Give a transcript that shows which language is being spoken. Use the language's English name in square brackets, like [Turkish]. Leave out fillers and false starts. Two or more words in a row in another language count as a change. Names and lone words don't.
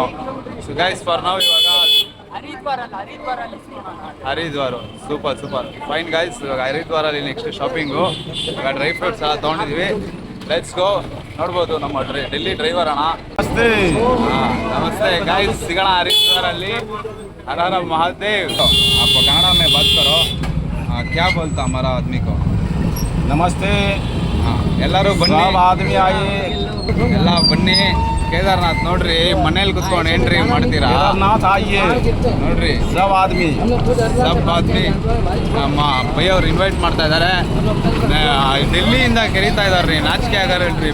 [English] so guys, [Kannada] ಫಾರ್ ನಾವು ಇವಾಗ ಹರಿದ್ವಾರ, [English] super fine guys. [Kannada] ಇವಾಗ ಹರಿದ್ವಾರಲ್ಲಿ ನೆಕ್ಸ್ಟ್ ಶಾಪಿಂಗು. ಇವಾಗ [English] dry fruits [Kannada] ಎಲ್ಲ ತೊಗೊಂಡಿದ್ವಿ. [English] let's go. [Kannada] ನೋಡ್ಬೋದು, ನಮ್ಮ ಡೆಲ್ಲಿ ಡ್ರೈವರ್ ಅಣ್ಣ. ನಮಸ್ತೆ ಗೈಸ್, ಸಿಗೋಣ ಹರಿದ್ವಾರಲ್ಲಿ. [Hindi] हर हर महादेव। आप कन्नड़ा में बात करो, क्या बोलता हमारा आदमी को? [Kannada] ನಮಸ್ತೆ. ಎಲ್ಲರೂ ಬನ್ನಿ, [Hindi] आदमी आई [Kannada] ಎಲ್ಲ ಬನ್ನಿ. ಕೇದಾರ್ನಾಥ್ ನೋಡ್ರಿ, ಮನೇಲಿ ಕುತ್ಕೊಂಡು ಎಂಟ್ರಿ ಮಾಡ್ತೀರಾ? [Hindi] केदारनाथ आइए [Kannada] ನೋಡ್ರಿ, [Hindi] सब आदमी [Kannada] ನಮ್ಮ ಬೈಯವ್ರು ಇನ್ವೈಟ್ ಮಾಡ್ತಾ ಇದ್ದಾರೆ. ಡೆಲ್ಲಿಯಿಂದ ಕರೀತಾ ಇದಾರೆ ರೀ, ನಾಚಿಕೆ ಆಗಾರಲ್ರಿ.